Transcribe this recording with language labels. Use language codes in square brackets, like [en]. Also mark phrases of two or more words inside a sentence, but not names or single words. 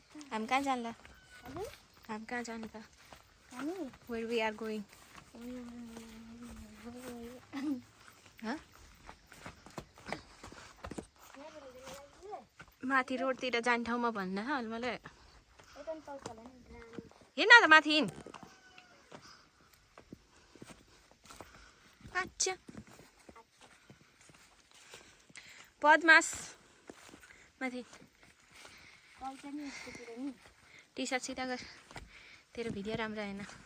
[ne] हम कहाँ जाने हम कहाँ जाने त [en] where we are going huh? [ne] माथि रोडतिर जाने ठाउँमा भन्न अहिले मलाई हिँड न त माथि हिँड अच्छा पद्मास माथि टी सर्ट सिधा गर तेरो भिडियो राम्रो आएन